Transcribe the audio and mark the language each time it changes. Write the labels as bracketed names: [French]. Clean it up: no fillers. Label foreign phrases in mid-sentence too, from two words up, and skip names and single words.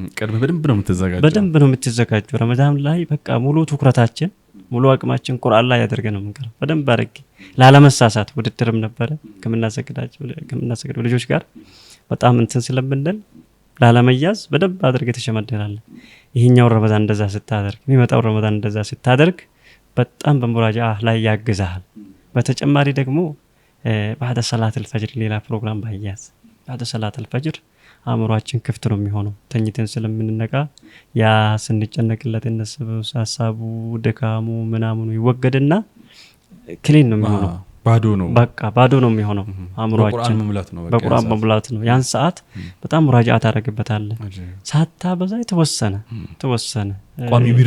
[Amharic] ቀድመ በደንብ ነው የምትዘጋጀው። ረመዳን ላይ በቃ ሙሉ ትኩረታችን ሙሉ አቅማችን ቁርአን ላይ ያደርገን ነው የምንቀረው። በደንብ አድርጌ ላለመሳሳት ውድድርም ነበረ ከምናሰግዳቸው ልጆች ጋር በጣም እንትን ስለምንል ላለመያዝ በደንብ አድርገህ ተሸመደናለህ። ይሄኛው ረመዳን እንደዛ ስታደርግ የሚመጣው ረመዳን እንደዛ ስታደርግ በጣም በሙራጃ ላይ ያግዛል። በተጨማሪ ደግሞ [Arabic] بعد صلاة الفجر [Amharic] ሌላ ፕሮግራም ባያዝ [Arabic] بعد صلاة الفجر [Amharic] አእምሮአችን ክፍት ነው የሚሆነው። ተኝተን ስለምንነቃ ያ ስንጨነቅለት እነሱ ሐሳቡ ድካሙ ምናምኑ ይወገድና ክሊን ነው የሚሆነው። በቃ ባዶ ነው የሚሆነው አእምሮአችን። በቁርአን መሙላት ነው። ያን ሰዓት በጣም ሙራጃ ታደርግበታለህ። ሳታበዛ የተወሰነ ቋሚ